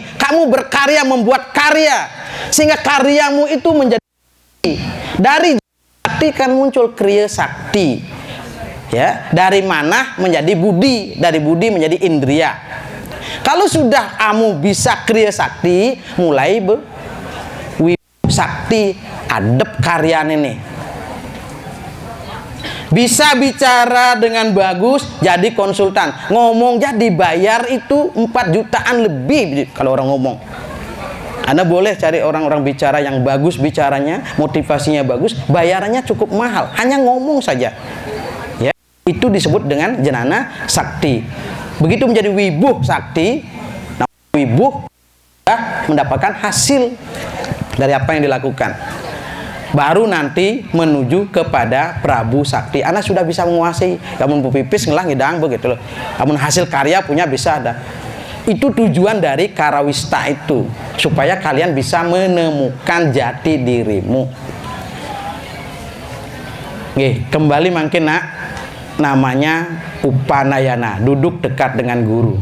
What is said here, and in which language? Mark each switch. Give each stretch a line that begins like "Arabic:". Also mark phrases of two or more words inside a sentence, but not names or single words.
Indonesian: Kamu berkarya, membuat karya, sehingga karyamu itu menjadi dari sakti kan muncul kriya sakti. Ya, dari mana menjadi budi, dari budi menjadi indria. Kalau sudah kamu bisa kriya sakti, mulai sakti adep karyan ini. Bisa bicara dengan bagus, jadi konsultan. Ngomong jadi bayar itu 4 jutaan lebih kalau orang ngomong. Anda boleh cari orang-orang bicara yang bagus bicaranya, motivasinya bagus, bayarannya cukup mahal. Hanya ngomong saja. Ya, itu disebut dengan jenana sakti. Begitu menjadi wibuh sakti, nah wibuh mendapatkan hasil dari apa yang dilakukan. Baru nanti menuju kepada Prabu Sakti. Anda sudah bisa menguasai. Kamu
Balinese: pipis ngelah ngidang
Indonesian: begitu loh. Kamu hasil karya punya bisa ada. Itu tujuan dari karawista itu, supaya kalian bisa menemukan jati dirimu. Oke, kembali makin nak, namanya upanayana, duduk dekat dengan guru.